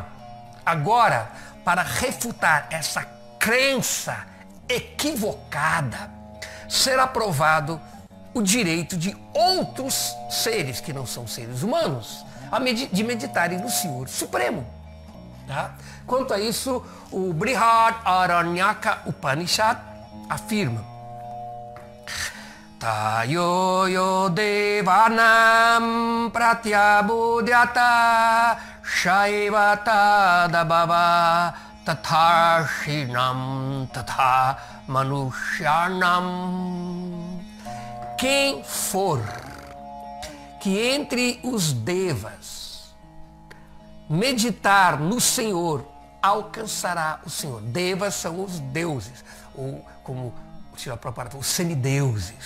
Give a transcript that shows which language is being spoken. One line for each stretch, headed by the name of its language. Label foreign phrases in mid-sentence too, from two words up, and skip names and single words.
Portuguese: Agora, para refutar essa crença equivocada, será provado o direito de outros seres, que não são seres humanos, de meditarem no Senhor Supremo. Tá? Quanto a isso, o Brihad Aranyaka Upanishad afirma:
Sanskrit: Tayoyo devanam pratyabudhyata shaiva tadabhava tathashinam tatha manushyanam.
Portuguese: Quem for que entre os devas meditar no Senhor, alcançará o Senhor. Devas são os deuses, ou como o Srila Prabhupada falou, os semideuses.